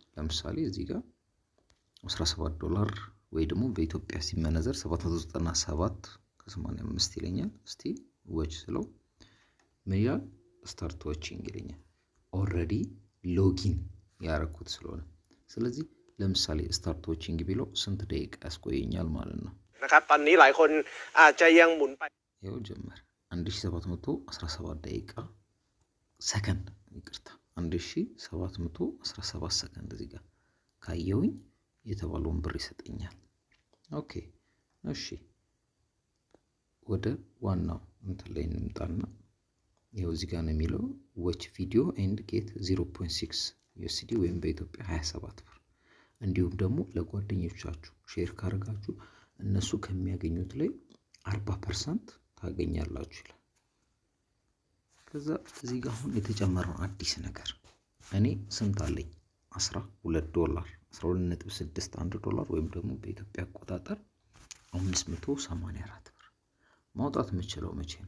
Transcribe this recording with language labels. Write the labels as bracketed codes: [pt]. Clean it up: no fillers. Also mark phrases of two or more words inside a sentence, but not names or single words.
[am] ለምሳሌ እዚህ ጋር 17 ዶላር ወይ ደግሞ በኢትዮጵያ ሲመነዘር 797.85 ይለኛል። እስቲ ወጭ ስለው ምን ይላል? [en] start watching [am] ይለኛል። [en] already login [am] ያረኩት ስለሆነ ስለዚህ ለምሳሌ [en] start watching [am] ቢለው ስንት ደቂቃ ያስቆየኛል ማለት ነው นะครับตอนนี้หลายคนอาจจะยังหมุนไป ይኸው ጀመረ 1717 ደቂቃ ሰከንድ ይቅርታ 1717 ሰከንድ እዚህ ጋር ካየውኝ የተባለውን ብር ይሰጠኛል። ኦኬ እሺ ወደ ዋናው እንትን ላይ እንምጣና ይሄው እዚህ ጋር ነው የሚለው [en] watch video and get [am] 0.6 USD ወይም በኢትዮጵያ 27 ብር እንዲሁም ደግሞ ለጓደኞቻችሁ ሼር ካረጋችሁ እነሱ ከሚያገኙት ላይ 40% ታገኛላችሁ ይላል። ከዛ እዚህ ጋር አሁን የተጨመረው አዲስ ነገር እኔ ስንት አለኝ 12 ዶላር 12.61 ዶላር ወይም ደግሞ በኢትዮጵያ አቆጣጠር 584 ብር ማውጣት የምችለው መቼ ነው?